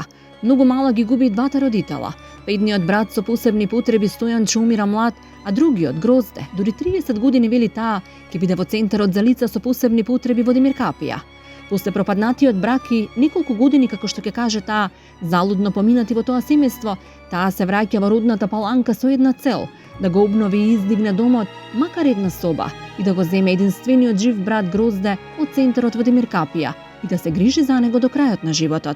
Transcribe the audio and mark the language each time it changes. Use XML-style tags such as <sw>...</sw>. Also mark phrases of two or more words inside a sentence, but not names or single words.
<mk>Многу мала ги губи двата родитела. Едниот брат со посебни потреби Стојан че умира млад, a drugi od Grozde, duри 30 години вели таа ќе биде во центарот за лица со посебни потреби во Демиркапија. После пропаднатиот брак и неколку години, како што ќе каже таа, залудно поминати во тоа семејство, таа се враќа во родната Паланка со една цел – да го обнови и издигне домот, макар една соба, и да го земе единствениот жив брат Грозде од центарот во Демиркапија и да се грижи за него до крајот на животот.</mk>